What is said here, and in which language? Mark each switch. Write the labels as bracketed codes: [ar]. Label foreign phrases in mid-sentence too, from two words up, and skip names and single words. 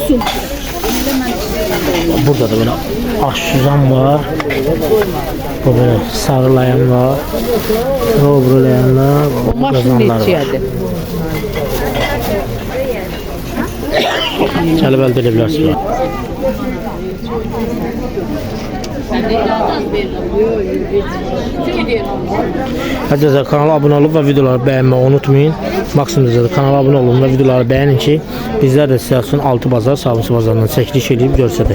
[az] Burada da belə aşsuzan var. Bu belə sarılayan var. Robrulayanlar, qazanlar var. Gəlib əldə edə bilərsiniz. [tr] Arkadaşlar kanala abone olup ve videoları beğenmeyi unutmayın. Maksimum kanala abone olun ve videoları beğenin ki bizler de sizler için 6 bazar Sabunçu bazarından çekiliş edip [az] görsədik.